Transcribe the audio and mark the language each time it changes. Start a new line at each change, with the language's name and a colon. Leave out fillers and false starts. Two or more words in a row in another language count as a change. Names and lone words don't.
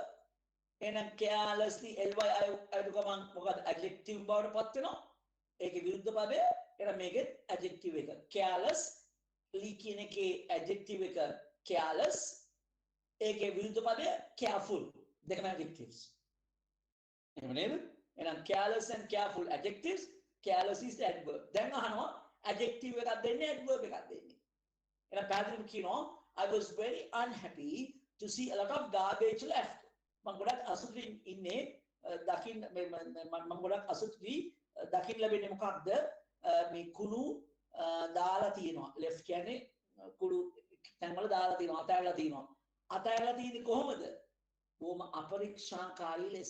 Sinhala: එහෙනම්
English: carelessly ly
Sinhala: අයු ගමන් මොකද adjective බවට පත් වෙනවා. ඒකේ විරුද්ධ පදය. එහෙනම් මේකේ adjective එක. carelessly කියන එකේ adjective එක careless. ඒකේ විරුද්ධ පදය careful. දෙකම adjectives. එහෙම නේද? එහෙනම්
English: careless and careful adjectives. Careless is the adverb.
Sinhala: දැන් අහනවා adjective එකක් දෙන්නේ adverb එකක් දෙන්නේ. එහෙනම් පැහැදිලිව කියනවා
English: I was very unhappy to see a lot of garbage left.
Sinhala: මම ගොඩක් අසතුටින් ඉන්නේ දකින්න මම ගොඩක් අසතුටුයි දකින්න ලැබෙන්නේ මොකක්ද මේ කුණු දාලා තියෙනවා. left කියන්නේ කුණු තැන්වල දාලා තියෙනවා අතහැරලා තියෙනවා. අතහැරලා තියෙන්නේ කොහොමද? බොහොම අපරීක්ෂාකාරී ලෙස.